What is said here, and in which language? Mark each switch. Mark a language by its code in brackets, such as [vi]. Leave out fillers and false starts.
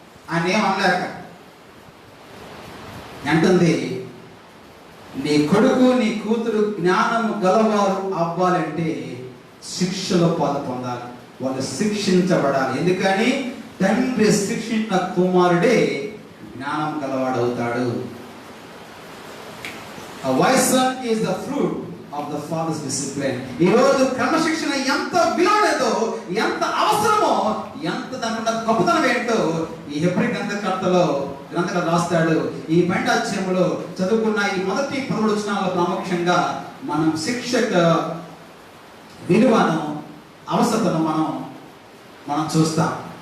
[te] ఆయన ఏం అనలేక అంటుంది, నీ కొడుకు నీ కూతురు జ్ఞానం గలవారు అవ్వాలంటే శిక్షలో పొందాలి, వాళ్ళు శిక్షించబడాలి. ఎందుకని తండ్రి శిక్షించిన కుమారుడే జ్ఞానం గలవాడవుతాడు. [en] A wise son is the fruit of the father's discipline. [te] ఈ రోజు క్రమశిక్షణ ఎంత విలువలేదో, ఎంత అవసరమో, ఎంత దానికున్న గొప్పతనం ఏంటో ఈ హెబ్రీ గ్రంథకర్తలో రాస్తాడు. ఈ 12వ అధ్యాయంలో చదువుకున్న ఈ మొదటి 10 వచనాల్లో ప్రాముఖ్యంగా మనం శిక్షక విలువను, అవసరతను మనం చూస్తాం.